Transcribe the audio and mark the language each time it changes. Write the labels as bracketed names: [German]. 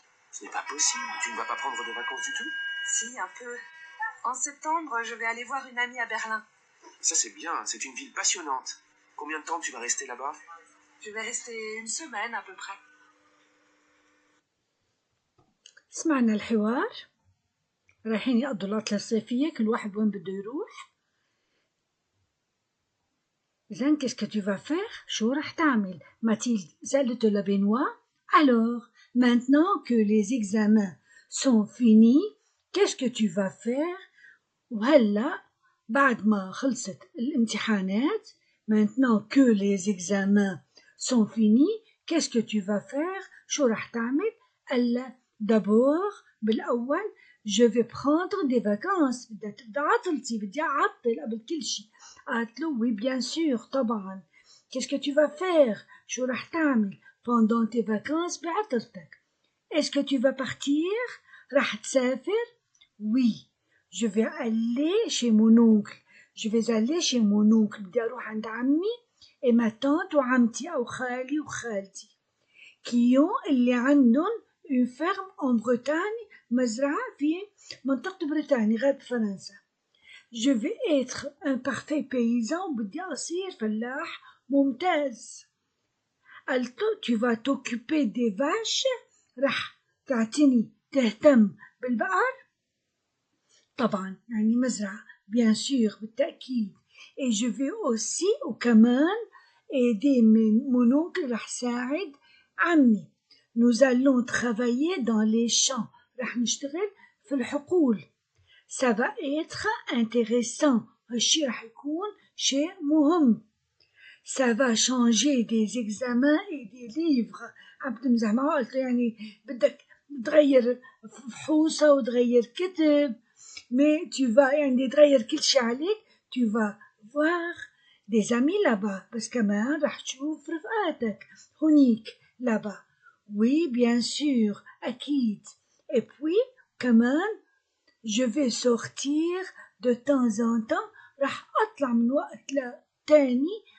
[French] Ce n'est pas possible. Tu ne vas pas prendre de vacances du tout? Si, un peu. En septembre, je vais aller voir une amie à Berlin. Ça c'est bien, c'est une ville passionnante. Combien de temps tu vas rester là-bas? Je vais rester 1 semaine à peu près. [Arabic] سمعنا الحوار. رايحين يقضوا العطلة الصيفية، كل واحد وين بده يروح. إذن [French] qu'est-ce que tu vas faire؟ [Arabic] شو رح تعمل؟ ماتيلد سألته لبنوا. [French] Alors, maintenant que les examens sont finis, qu'est-ce que tu vas faire؟ [Arabic] وهلا بعد ما خلصت الامتحانات، [French] maintenant que les examens sont finis, qu'est-ce que tu vas faire؟ [Arabic] شو رح تعمل؟ قال [French] d'abord بالأول je vais prendre des vacances. [Arabic] بدها تبدأ عطلتي، بدي أعطل قبل كل شيء. [French] قالت له oui bien sûr طبعا. qu'est-ce que tu vas faire؟ [Arabic] شو رح تعمل [French] pendant tes vacances بعطلتك؟ est-ce que tu vas partir؟ [Arabic] رح تسافر؟ [French] oui je vais aller chez mon oncle. je vais aller chez mon oncle. [Arabic] بدي أروح عند عمي [French] et ma tante [Arabic] وعمتي أو خالي وخالتي qui ont اللي عندهم [French] une ferme en Bretagne، [Arabic] مزرعة في منطقة بريطانيا غرب فرنسا. [French] je vais être un parfait paysan، [Arabic] بدي أصير فلاح ممتاز. [French] قالت له tu vas t'occuper des vaches، [Arabic] رح تعتني تهتم بالبقر. طبعا يعني مزرعة [French] bien sûr [Arabic] بالتأكيد. [French] et je vais aussi وكمان aider mon oncle، [Arabic] رح ساعد عمي. [French] nous allons travailler dans les champs، [Arabic] رح نشتغل في الحقول. [French] ça va être intéressant، [Arabic] هالشي رح يكون شيء مهم. [French] ça va changer des examens et des livres. [Arabic] عم تمزح معه، قلت له يعني بدك تغير فحوصة وتغير كتب، [French] mais tu vas [Arabic] يعني تغير كل شي عليك. [French] tu vas voir des amis là-bas، [Arabic] بس كمان رح تشوف رفقاتك هنيك [French] là-bas. oui bien sûr أكيد. et puis كمان je vais sortir de temps en temps، [Arabic] رح أطلع من وقت لتاني